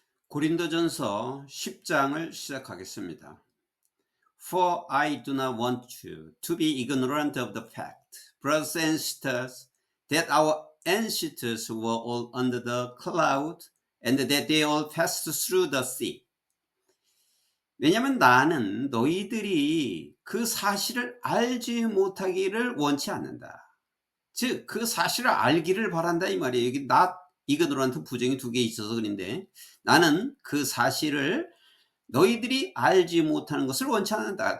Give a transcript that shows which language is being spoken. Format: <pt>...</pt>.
<ko>고린도전서 10장을 시작하겠습니다.</ko> <en>For I do not want you to be ignorant of the fact, brothers and sisters, that our ancestors were all under the cloud and that they all passed through the sea.</en> <ko>왜냐하면 나는 너희들이 그 사실을 알지 못하기를 원치 않는다. 즉, 그 사실을 알기를 바란다 이 말이에요. 여기 not ignorant 부정이 두 개 있어서 그런데 나는 그 사실을 너희들이 알지 못하는 것을 원치 않는다.</ko>